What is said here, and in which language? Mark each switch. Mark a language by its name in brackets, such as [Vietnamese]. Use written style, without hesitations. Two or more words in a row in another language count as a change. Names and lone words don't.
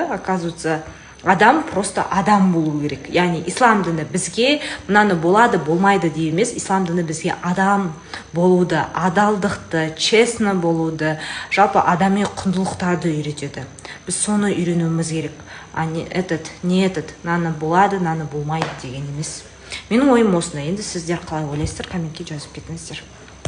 [Kazakh] Оказывается, адам просто адам болу керек. Яғни ислам діні бізге мынаны болады, болмайды дей емес, ислам діні бізге адам болуды, адалдықты, честно болуды, жалпы адами құндылықтарды үйретеді. Біз соны үйренуіміз керек. [Russian] А не этот, [Kazakh] наны болады, наны болмайды деген емес. Менің ойым осындай. Енді сіздер қалай ойлайсыздар, комментке жазып кетіңіздер.